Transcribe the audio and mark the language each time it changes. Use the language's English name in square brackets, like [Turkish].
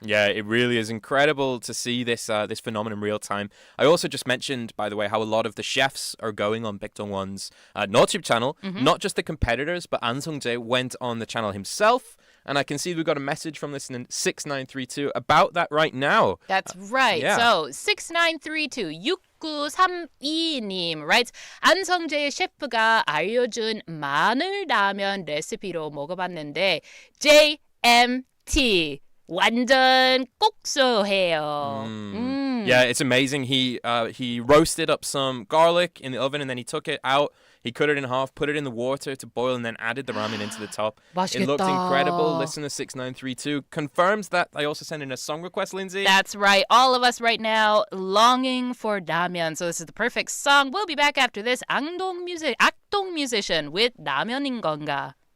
[English] Yeah, it really is incredible to see this this phenomenon in real time. I also just mentioned, by the way, how a lot of the chefs are going on Baek Jong-won's YouTube channel. Not just the competitors, but An Sung-jae went on the channel himself. And I can see we've got a message from listener 6932 about that right now. That's right. yeah. So 6932 6932님 writes, [Korean] 안성재 셰프가 알려준 마늘 라면 레시피로 먹어봤는데 JMT 완전 꼭소해요. [English] Yeah, it's amazing. He roasted up some garlic in the oven and then he took it out. He cut it in half, put it in the water to boil, and then added the ramen into the top. It looked incredible. Listener 6932 confirms that. I also sent in a song request, Lindsay. That's right. All of us right now longing for 라면. So this is the perfect song. We'll be back after this. [Korean] 악동 musician with 라면인 건가.